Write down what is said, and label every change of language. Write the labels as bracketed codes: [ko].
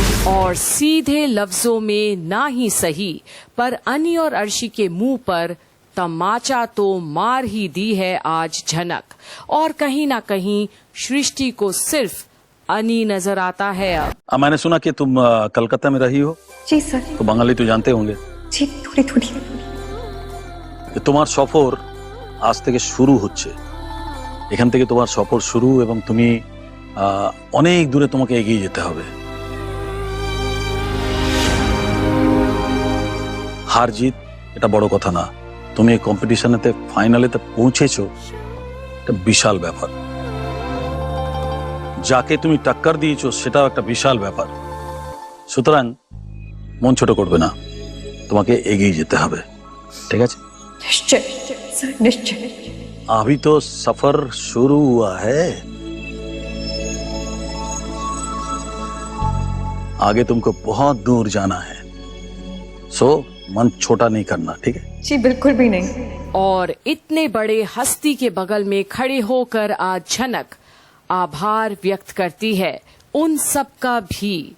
[hi] और सीधे लफ्जों में ना ही सही, पर अनी और अर्शी के मुंह पर तमाचा तो मार ही दी है आज झनक। और कहीं ना कहीं सृष्टि को सिर्फ अनी नजर आता है अब। मैंने सुना कि तुम कलकत्ता में रही हो। जी सर। तो बंगाली तो जानते होंगे। जी थोड़ी थोड़ी। [bn] তোমার সফর আজ থেকে শুরু হচ্ছে, এখান থেকে তোমার সফর শুরু এবং তুমি অনেক দূরে তোমাকে এগিয়ে যেতে হবে। হার জিত এটা বড় কথা না, তুমি এই কম্পিটিশনেতে ফাইনালেতে পৌঁছেছো, এটা বিশাল ব্যাপার। যাকে তুমি টক্কর দিয়েছো সেটাও একটা বিশাল ব্যাপার। সুতরাং মন ছোট করবে না, তোমাকে এগিয়ে যেতে হবে, ঠিক আছে? [hi] निश्चय सर, निश्चय। अभी तो सफर शुरू हुआ है, आगे तुमको बहुत दूर जाना है, सो मन छोटा नहीं करना, ठीक है? जी बिल्कुल भी नहीं। और इतने बड़े हस्ती के बगल में खड़े होकर आज झनक आभार व्यक्त करती है उन सब का भी।